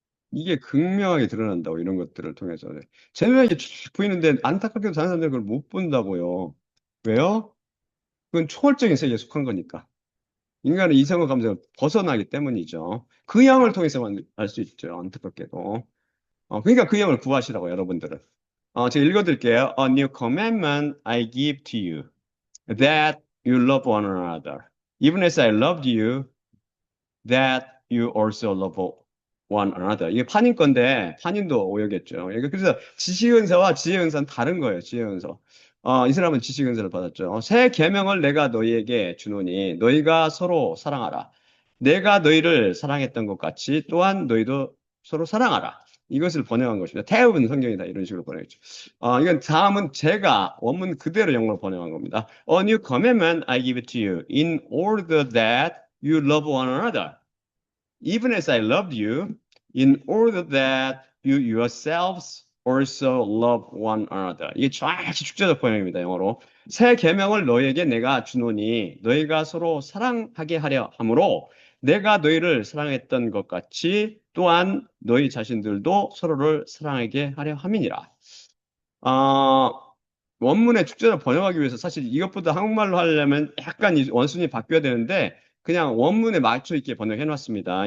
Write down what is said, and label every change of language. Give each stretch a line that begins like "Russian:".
Korean: 이게 극명하게 드러난다고, 이런 것들을 통해서. 제 눈에 이게 쭉 보이는데 안타깝게도 다른 사람들은 그걸 못 본다고요. 왜요? 그건 초월적인 세계에 속한 거니까. 인간은 이성과 감정을 벗어나기 때문이죠. 그 영을 통해서만 알 수 있죠. 안타깝게도. 그러니까 그 영을 구하시라고, 여러분들은. 제가 읽어드릴게요.
English: A new commandment I give to you, that you love one another. Even as I loved you, that you also love one another.
Korean: 이게 판인 건데 판인도 오역했죠. 그래서 지시은사와 지혜은사는 다른 거예요. 지혜은사. 이 사람은 지시은사를 받았죠. 새 계명을 내가 너희에게 주노니 너희가 서로 사랑하라. 내가 너희를 사랑했던 것 같이 또한 너희도 서로 사랑하라. 이것을 번역한 것입니다. 대부분 성경이 다 이런 식으로 번역했죠. 이건 다음은 제가 원문 그대로 영어로 번역한 겁니다.
English: A new commandment I give it to you in order that you love one another. Even as I loved you, in order that you yourselves also love one another.
Korean: 이게 정확히 축제적 번역입니다, 영어로. 새 계명을 너희에게 내가 주노니 너희가 서로 사랑하게 하려 함으로 내가 너희를 사랑했던 것 같이 또한 너희 자신들도 서로를 사랑하게 하려 함이니라. 아, 원문의 축제를 번역하기 위해서 사실 이것보다 한국말로 하려면 약간 이 원순이 바뀌어야 되는데 그냥 원문에 맞춰 있게 번역해 놨습니다.